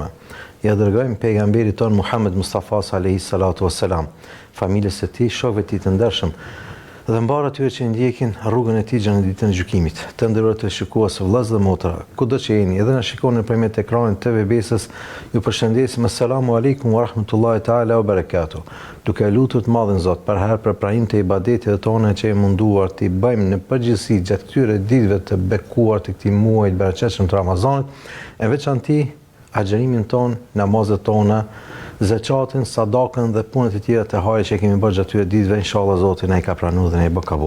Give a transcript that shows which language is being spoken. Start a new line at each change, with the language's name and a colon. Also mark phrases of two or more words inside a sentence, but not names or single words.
Albanian: Ja dërgojmë pejgamberit ton Muhammed Mustafa
Arabic: عليه الصلاة والسلام,
Albanian: familjes së tij, shokëve të tij të ndershëm, dhe mbarë atyre që ndjekin rrugën e tij gjatë ditën e gjykimit. Të nderuar të shikues, vëllezër dhe motra, kudo që jeni, edhe na shikoni nëpërmjet ekranit TV Besës, ju përshëndesim.
Arabic: السلام عليكم ورحمة الله تعالى وبركاته.
Albanian: Duke lutur të madhin Zot për herë për pranim të ibadetit tona që e munduar të i bëjmë në përgjithësi gjatë këtyre ditëve të bekuar të këtij muaji të bereqetshëm të Ramazanit, e veçanti agjërimin ton, namazet tona, zakatin, sadakën dhe punët e tjera të haja që kemi bërë gjatë këtyre ditëve, inshallah Zoti na i ka pranuar dhe na i bë kabull.